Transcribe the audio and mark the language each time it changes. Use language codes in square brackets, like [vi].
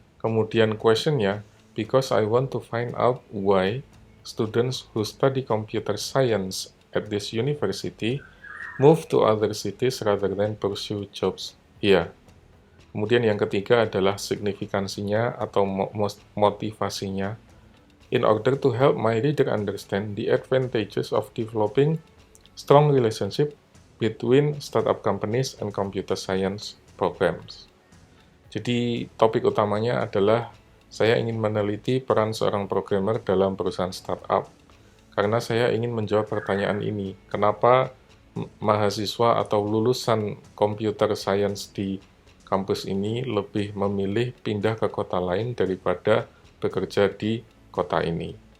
[id] Kemudian questionnya, [en] because I want to find out why students who study computer science at this university move to other cities rather than pursue jobs here. [id] Kemudian yang ketiga adalah signifikansinya atau motivasinya. [en] In order to help my reader understand the advantages of developing strong relationship between startup companies and computer science programs. [id] Jadi topik utamanya adalah saya ingin meneliti peran seorang programmer dalam perusahaan startup. Karena saya ingin menjawab pertanyaan ini, kenapa mahasiswa atau lulusan computer science di kampus ini lebih memilih pindah ke kota lain daripada bekerja di kota ini.